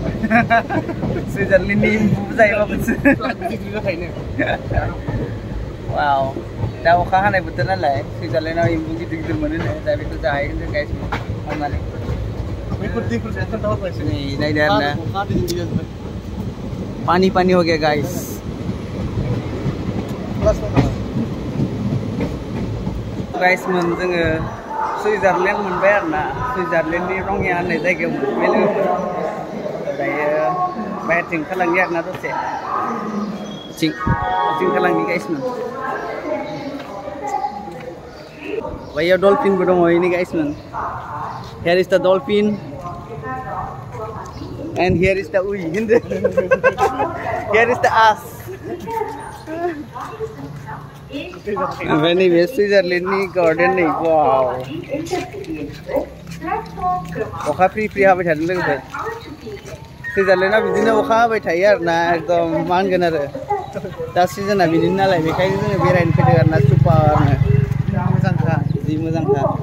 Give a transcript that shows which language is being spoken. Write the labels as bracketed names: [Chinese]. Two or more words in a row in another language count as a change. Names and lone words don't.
[Bodo] सुइजारलेण्डनि एम्बु जायोबाबोसो वाव दा अखा हानाय बोथोर नालाय सुइजारलेण्डआव एम्बु गिदिर गिदिर मोनो दा बेखौ जाहैगोन जों गाइस थांनानै नै नायदो आरोना [Hindi] पानी पानी हो गया [Bodo] गाइस गाइसमोन जोङो सुइजारलेण्ड मोनबाय आरोना सुइजारलेण्डनि रङिया होननाय जायगायाव मोनबाय लोगोफोर दायो बाहेरथिं ओंखारलांनि आरोना दसे थिं ओंखारलांनि गाइसमोन बैयाव डलफिनबो दङ इनि गाइसमोन [English] here is the dolphin and here is the uy here is the us [Bodo] ओमफ्राय नैबे सुइजारलेण्डनि गार्डेन नै वाव अखा फ्रि फ्रि हाबाय थादों लोगोफोर सुइजारलेण्डआव बिदिनो अखा हाबाय थायो आरोना एकदम मा होनगोन आरो दा सिजोना बिदिनो नालाय बेखायनो जोङो बेरायनो फैदों आरोना सुपारनो मोजांखा जि मोजांखा